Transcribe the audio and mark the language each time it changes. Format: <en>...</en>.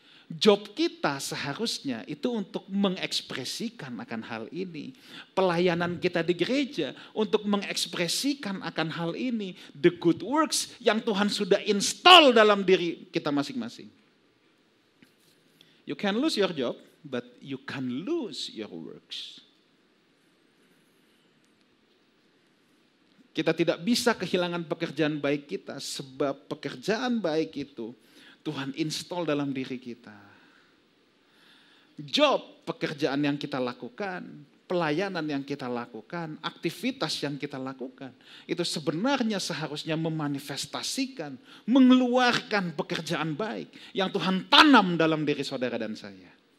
<id>Job kita seharusnya itu untuk mengekspresikan akan hal ini. Pelayanan kita di gereja untuk mengekspresikan akan hal ini.</id> <en>The good works</en> <id>yang Tuhan sudah install dalam diri kita masing-masing.</id> <en>You can lose your job, but you can lose your works.</en> <id>Kita tidak bisa kehilangan pekerjaan baik kita, sebab pekerjaan baik itu Tuhan install dalam diri kita. Job, pekerjaan yang kita lakukan, pelayanan yang kita lakukan, aktivitas yang kita lakukan, itu sebenarnya seharusnya memanifestasikan, mengeluarkan pekerjaan baik yang Tuhan tanam dalam diri saudara dan saya.</id>